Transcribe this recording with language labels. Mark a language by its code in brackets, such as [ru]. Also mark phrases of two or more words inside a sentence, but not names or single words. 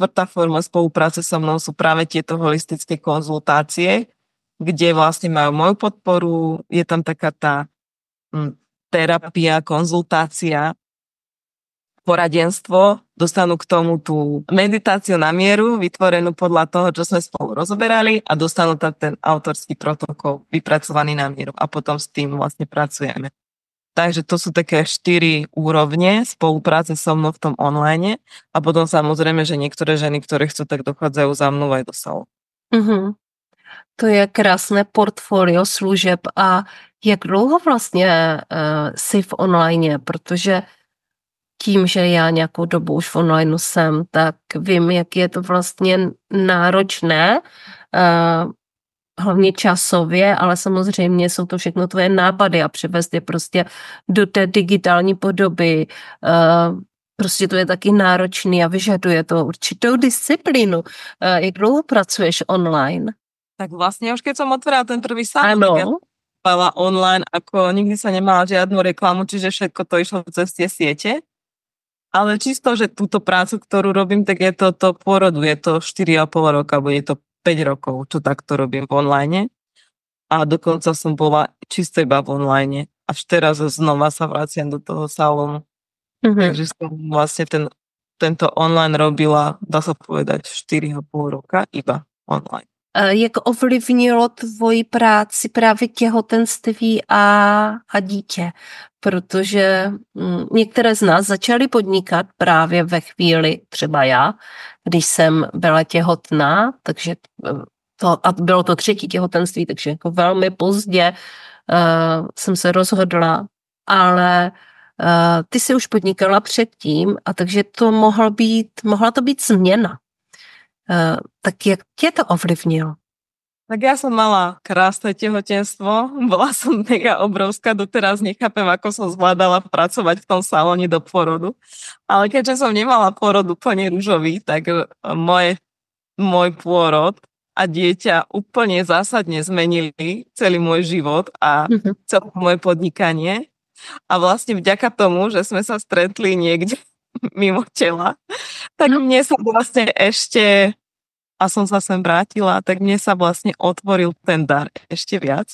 [sk] forma spolupráce so mnou sú práve tieto holistické konzultácie, kde vlastne majú moju podporu, je tam taká tá terapia, konzultácia, poradenstvo, dostanú k tomu tú meditáciu na mieru, vytvorenú podľa toho, čo sme spolu rozoberali a dostanú tam ten autorský protokol vypracovaný na mieru a potom s tým vlastne pracujeme. Takže to sú také 4 úrovne spolupráce so mnou v tom online a potom samozrejme, že niektoré ženy, ktoré chcú, tak dochádzajú za mnou aj do salonu. Mm-hmm. [cs] To je krásné portfolio služeb a jak dlouho vlastně jsi v online, protože tím, že já nějakou dobu už v online jsem, tak vím, jak je to vlastně náročné, hlavně časově, ale samozřejmě jsou to všechno tvoje nápady a převést je prostě do té digitální podoby. Prostě to je taky náročný a vyžaduje to určitou disciplínu. Jak dlouho pracuješ online? [sk] Tak vlastne už keď som otvorila ten prvý salón, ja online, ako nikdy sa nemala žiadnu reklamu, čiže všetko to išlo cez tie siete. Ale čisto, že túto prácu, ktorú robím, tak je to pôrodu, je to 4,5 roka, bude to 5 rokov, čo takto robím v online. A dokonca som bola čisto iba v online. Až teraz znova sa vraciam do toho salónu. Mm-hmm. Takže som vlastne tento online robila, dá sa povedať, 4,5 roka iba online. [cs] Jak ovlivnilo tvoji práci právě těhotenství a dítě? Protože některé z nás začaly podnikat právě ve chvíli, třeba já, když jsem byla těhotná, takže a bylo to 3. těhotenství, takže jako velmi pozdě jsem se rozhodla, ale ty si už podnikala předtím a takže to mohla to být změna. Tak jak tě to ovlivnilo? [sk] Tak ja som mala krásne tehotenstvo, bola som mega obrovská, doteraz nechápem, ako som zvládala pracovať v tom salóne do pôrodu, ale keďže som nemala pôrod úplne ružový, tak môj pôrod a dieťa úplne zásadne zmenili celý môj život a celé moje podnikanie a vlastne vďaka tomu, že sme sa stretli niekde mimo tela, tak mne sa vlastne ešte, a som sa sem vrátila, tak mne sa vlastne otvoril ten dar ešte viac.